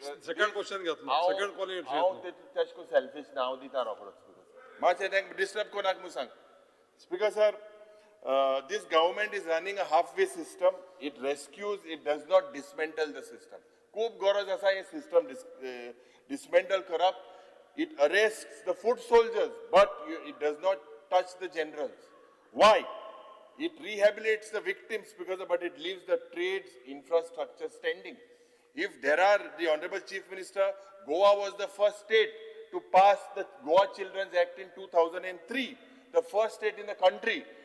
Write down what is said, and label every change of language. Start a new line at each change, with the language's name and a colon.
English: Second question
Goan Konkani: घेतलो.
English: Second call
Goan Konkani: येतलो. हांव तेश को सेल्फिश नाव दिता रोखडोच. मातशें तेंक डिस्टर्ब कोनाक म्हूण सांग.
English: Speaker sir, this government is running a halfway system. It rescues, it does not dismantle the system.
Goan Konkani: खूब गरज आसा हे
English: system dismantle
Goan Konkani: करप.
English: It arrests the foot soldiers, but it does not touch the generals. Why? It rehabilitates the victims but it leaves the trades infrastructure standing. If there are, the Honorable Chief Minister, Goa was the first state to pass the Goa Children's Act in 2003, the first state in the country.